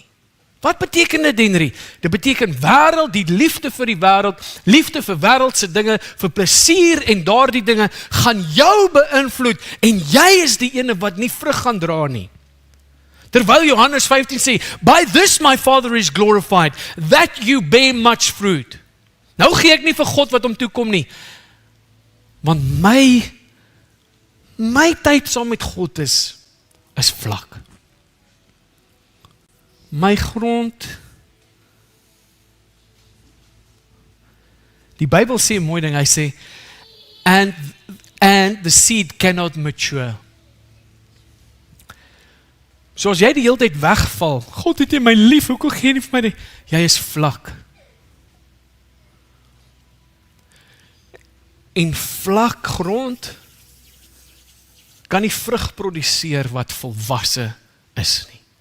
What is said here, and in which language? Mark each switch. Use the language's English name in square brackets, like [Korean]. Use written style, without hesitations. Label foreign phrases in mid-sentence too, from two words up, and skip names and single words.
[Afrikaans] Wat beteken dit, Henry? Dit beteken wêreld, die liefde vir die wêreld, liefde vir wêreldse dinge, vir plesier en daardie dinge, gaan jou beïnvloed, en jy is die ene wat nie vrug gaan dra nie. Terwyl Johannes 15 sê, [English] by this my Father is glorified, that you bear much fruit. [Afrikaans] Nou gee ek nie vir God wat hom toekom nie, want my tyd saam met God is vlak. My grond, die Bybel sê 'n mooi ding, hy sê, [English] and the seed cannot mature. [Afrikaans] So as jy die hele tyd wegval, God het jy my lief, hoekom gee jy nie vir my die? Jy is vlak. En vlak grond kan nie vrug produseer wat volwasse is nie.